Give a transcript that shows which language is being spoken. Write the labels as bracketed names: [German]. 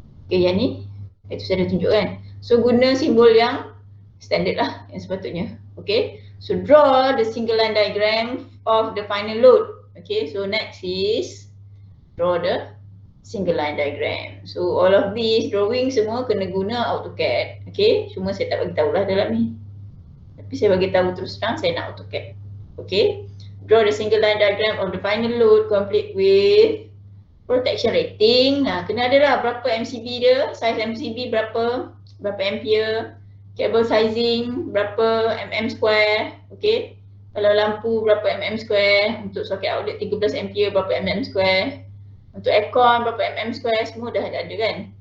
[Malay] Okay, yang ni itu saya dah tunjukkan. So guna simbol yang standard lah, yang sepatutnya. [English] Okay, so draw the single line diagram of the final load. Okay, so next is draw the single line diagram. So all of these drawing [Malay] semua kena guna [English] AutoCAD. [Malay] Okay, cuma saya tak bagi tahu lah dalam ni. Tapi saya bagi tahu terus terang saya nak AutoCAD. [English] Okay, draw the single line diagram of the final load complete with protection rating. [Malay] Kena ada lah berapa MCB dia, size MCB berapa ampere, cable sizing berapa mm square. Okay, kalau lampu berapa mm square, untuk socket outlet 13 ampere berapa mm square, untuk aircon berapa mm square, semua dah ada kan.